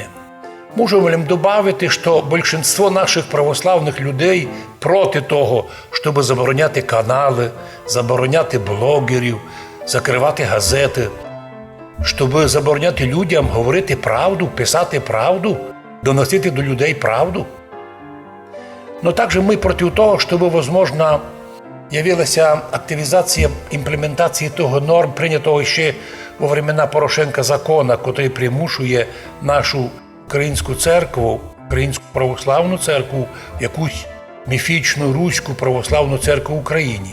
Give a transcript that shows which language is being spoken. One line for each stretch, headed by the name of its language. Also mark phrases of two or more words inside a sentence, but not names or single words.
Ukrainian: Можемо вам добавити, що більшість наших православних людей проти того, щоб забороняти канали, забороняти блогерів, закривати газети, щоб забороняти людям говорити правду, писати правду, доносити до людей правду.
Russian: Но также мы против того, чтобы, возможно,
Ukrainian: явилася активізація імплементації того норм, прийнятого ще
Russian: во времена Порошенка закона,
Ukrainian: який примушує нашу українську церкву, українську православну церкву, якусь міфічну руську православну церкву в Україні.